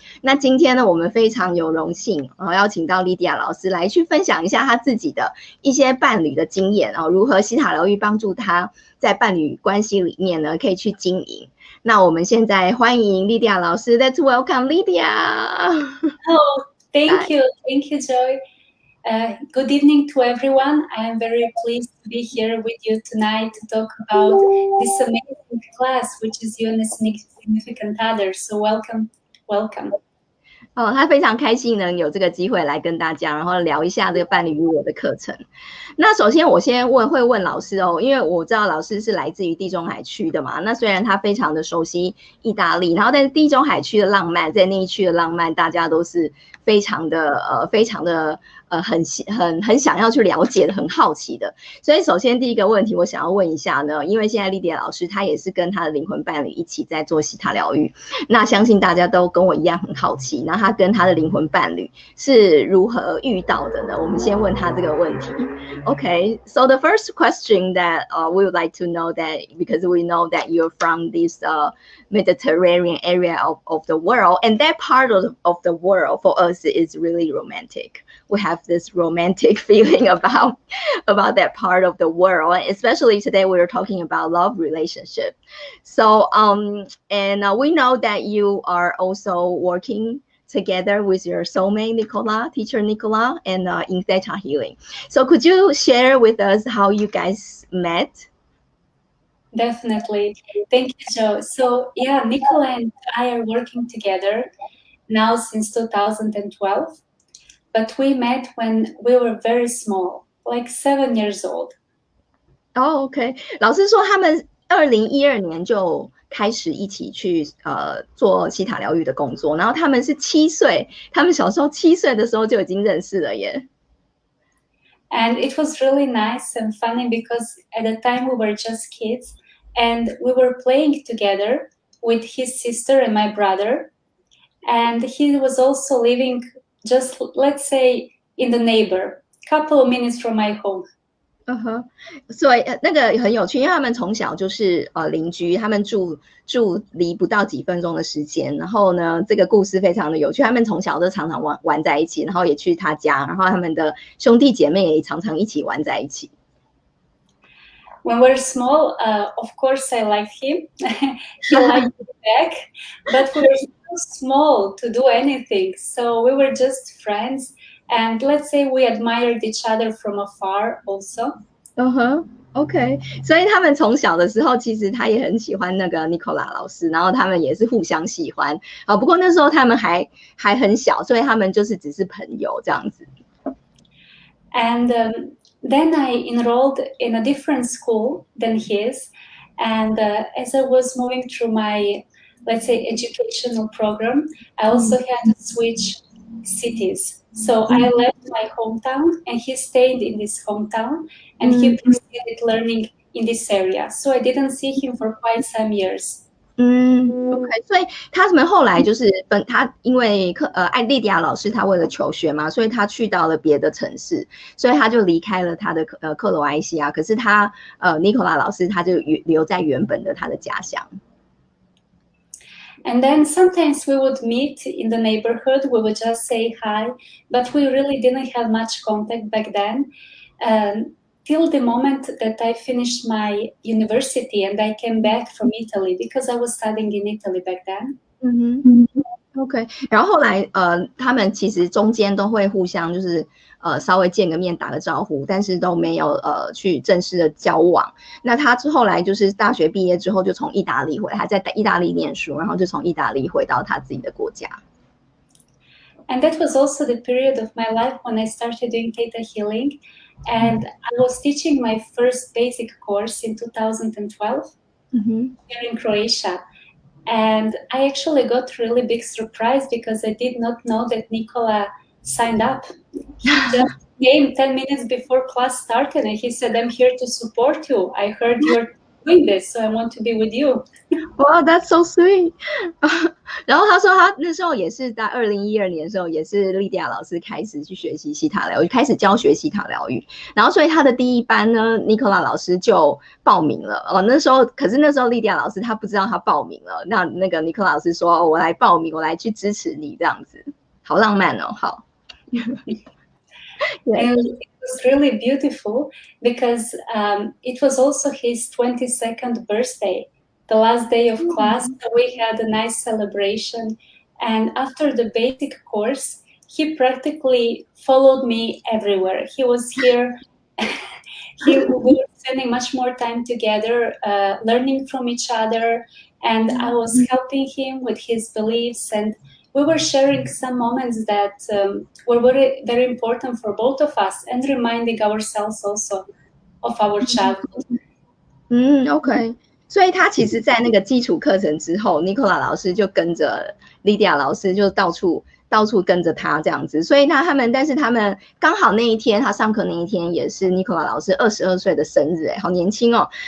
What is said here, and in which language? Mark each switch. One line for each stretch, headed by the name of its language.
Chinese: 那今天呢，我们非常有荣幸邀请到莉迪亚老师来去分享一下他自己的一些伴侣的经验，如何希塔疗愈帮助他在伴侣关系里面呢可以去经营。那我们现在欢迎莉迪亚老师 ，
English: Let's welcome Lidija. Oh, thank you, Joy. Good evening to everyone. I am very pleased to be here with you tonight to talk about this amazing class, which is you and a significant other. So welcome.
Chinese: 他非常开心能有这个机会来跟大家，然后聊一下这个伴侣与我的课程。那首先我先会问老师因为我知道老师是来自于地中海区的嘛。那虽然他非常的熟悉意大利，然后但是地中海区的浪漫，在那一区的浪漫，大家都是非常的很想要去了解的，很好奇的。所以首先第一个问题我想要问一下呢，因为现在莉迪亚老师她也是跟她的灵魂伴侣一起在做希塔疗愈，那相信大家都跟我一样很好奇，那她跟她的灵魂伴侣是如何遇到的呢？我们先问她这个问题。
English: Okay, so the first question that we would like to know that, because we know that you're from this Mediterranean area of the world, and that part of the world for us is really romantic. We have this romantic feeling about that part of the world, especially today we're talking about love relationship. So and we know that you are also working together with your soulmate teacher Nikola, and in Theta Healing. So could you share with us how you guys met? Definitely. Thank you, Joe. So yeah, Nikola and I are working together now since 2012, but we met when we were very small, like 7 years old. Oh, okay.
Chinese: 老师说他们2012年就开始一起去做希塔疗愈的工作，然后他们是7岁，他们小时候7岁的时候就已经认识了耶。
English: And it was really nice and funny because at the time we were just kids and we were playing together with his sister and my brother. And he was also living just, let's say, in the neighbor, couple of minutes from my home.
Chinese: 所以那个很有趣，因为他们从小就是邻居，他们住离不到几分钟的时间。然后呢，这个故事非常的有趣，他们从小都常常玩在一起，然后也去他家，然后他们的兄弟姐妹也常常一起玩在一起。
English: When we were small, of course I liked him. He liked me back, but we were too small to do anything. So we were just friends. And let's say we admired each other from afar also. OK.
Chinese: 所以他们从小的时候，其实他也很喜欢那个 Nikola 老师，然后他们也是互相喜欢。不过那时候他们还很小，所以他们就是只是朋友这样子。
English: And then I enrolled in a different school than his. And as I was moving through my, let's say, educational program, I also had to switch cities. So I left my hometown and he stayed in this hometown and he proceeded learning in this area. So I didn't see him for quite some years.
Chinese: OK， 所以他们后来就是他因为莉迪亚老师他为了求学嘛，所以他去到了别的城市，所以他就离开了他的克罗埃西亚。可是他Nikola老师他就留在原本的他的家乡。
English: And then sometimes we would meet in the neighborhood, we would just say hi, but we really didn't have much contact back then. Till the moment that I finished my university and I came back from Italy because I was studying in Italy back then.
Chinese: OK， 然后后来他们其实中间都会互相就是稍微见个面打个招呼，但是都没有去正式的交往。那他后来就是大学毕业之后就从意大利回来，还在意大利念书，然后就从意大利回到他自己的国家。
English: And that was also the period of my life when I started doing theta healing. And I was teaching my first basic course in 2012 here in Croatia. And I actually got really big surprise because I did not know that Nikola signed up. He just came 10 minutes before class started and he said, I'm here to support you. I heard you're doing this, so I want to be with you. Wow, that's so sweet.
Chinese: 然后他说他那时候也是在2012年的时候，也是莉迪亚老师开始去学习希塔疗愈，开始教学希塔疗愈。然后所以他的第一班呢，Nikola老师就报名了。可是那时候莉迪亚老师他不知道他报名了，那个 Nikola 老师说，我来报名，我来去支持你这样子，好浪漫哦，好。
English: And it was really beautiful because it was also his 22nd birthday, the last day of class. So we had a nice celebration. And after the basic course, he practically followed me everywhere. He was here. We were spending much more time together, learning from each other. And I was helping him with his beliefs, and we were sharing some moments that were very, very important for both of us, and reminding ourselves also of our childhood.
Chinese: OK， 所以他其实在那个基础课程之后 ，Nikola 老师就跟着 Lidija 老师就到处跟着他这样子。所以但是他们刚好那一天，他上课那一天也是 Nikola 老师22岁的生日，好年轻哦。